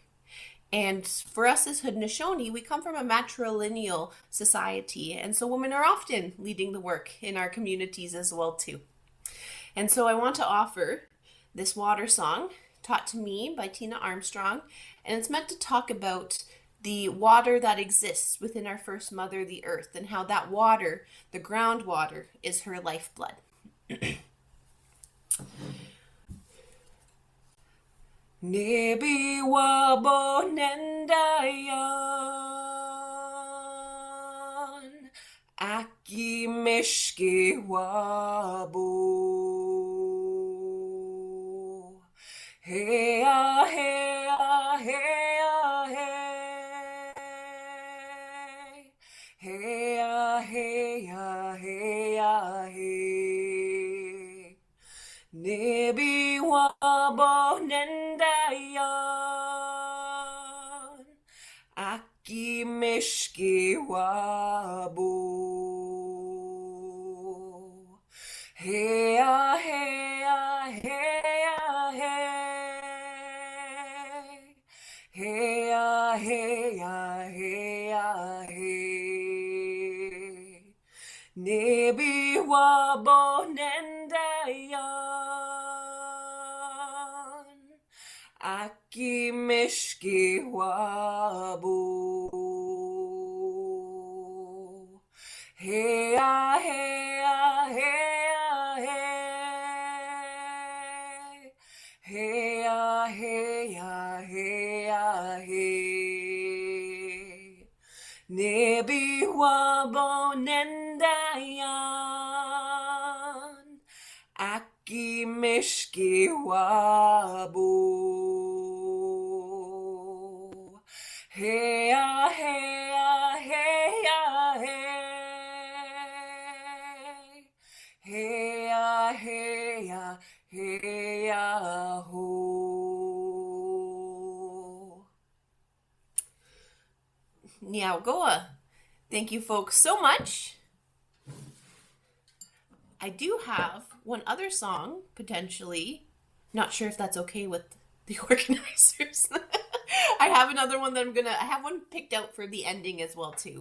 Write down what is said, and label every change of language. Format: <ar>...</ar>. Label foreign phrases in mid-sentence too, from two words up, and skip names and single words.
<en>And for us as Haudenosaunee, we come from a matrilineal society, and so women are often leading the work in our communities as well too. And so I want to offer this water song taught to me by Tina Armstrong, and it's meant to talk about the water that exists within our first mother, the earth, and how that water, the groundwater, is her lifeblood.</en> <oj>Nebi wabo nendayan Aki mishki wabo Heya heya heya hey Heya heya heya hey Nebi wabo nendayan Aki mishki wabo Heya heya heya hey Heya heya heya hey Nebi wabo nendayan Aki mishki wabo Heya heya heya hey Heya heya heya hey Nebi wabo nendayan Aki mishki wabo Heya heya heya hey Heya heya heya ho Niaugoa.</oj> <en>Thank you folks so much. I do have one other song, potentially. Not sure if that's okay with the organizers. I have another one that I have one picked out for the ending as well too.</en>